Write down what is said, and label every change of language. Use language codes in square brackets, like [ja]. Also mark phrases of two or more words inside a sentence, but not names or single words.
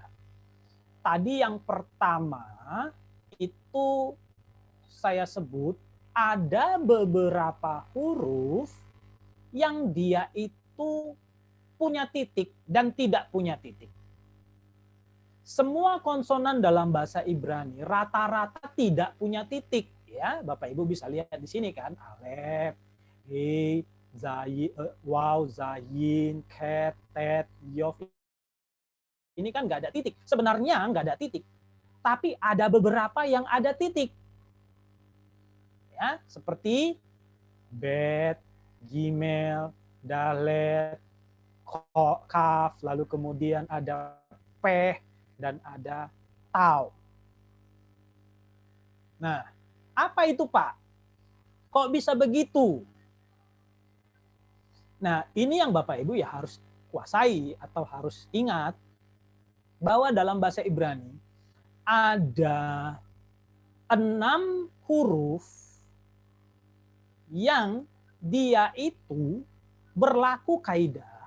[id] Tadi yang pertama itu saya sebut ada beberapa huruf yang dia itu punya titik dan tidak punya titik. Semua konsonan dalam bahasa Ibrani rata-rata tidak punya titik, ya. Bapak Ibu bisa lihat di sini kan, alef, he, zayin, waw, zayin, ket, tet, yof. Ini kan nggak ada titik. Sebenarnya nggak ada titik, tapi ada beberapa yang ada titik. Ya, seperti bet, gimel, dalet, kaf, lalu kemudian ada peh, dan ada tau. Nah, apa itu Pak? Kok bisa begitu? Nah, ini yang Bapak Ibu ya harus kuasai atau harus ingat bahwa dalam bahasa Ibrani ada 6 huruf yang dia itu berlaku kaidah.